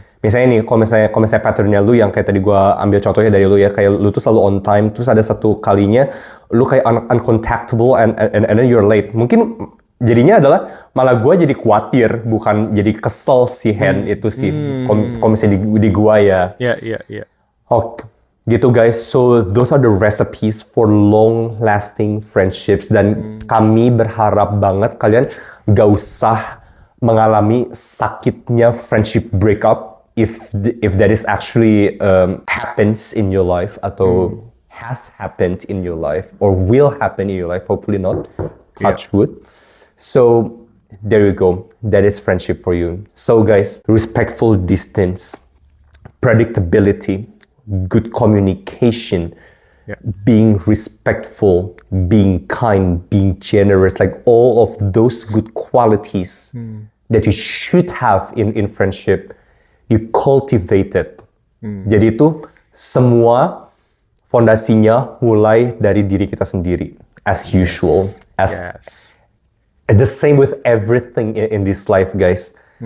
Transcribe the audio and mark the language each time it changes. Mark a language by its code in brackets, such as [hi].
[id] Misalnya nih, kalau misalnya patternnya lu yang kayak tadi gue ambil contohnya dari lu ya, kayak lu tuh selalu on time, terus ada satu kalinya lu kayak uncontactable [en] and then you're late. [id] Mungkin jadinya adalah malah gue jadi khawatir, bukan jadi kesel si Hen itu sih. Kalau misalnya di gua ya. Ya. Oke, gitu guys. [en] So those are the recipes for long-lasting friendships. [id] Dan kami berharap banget kalian gak usah mengalami sakitnya [en] friendship breakup if that is actually happens in your life [id] atau [en] has happened in your life or will happen in your life. Hopefully not. Touch wood. So there you go. That is friendship for you. So guys, respectful distance, predictability, good communication, being respectful, being kind, being generous, like all of those good qualities that you should have in friendship, you cultivate it. [id] Jadi itu semua fondasinya mulai dari diri kita sendiri, [en] as usual, Yes. the same with everything in this life, guys.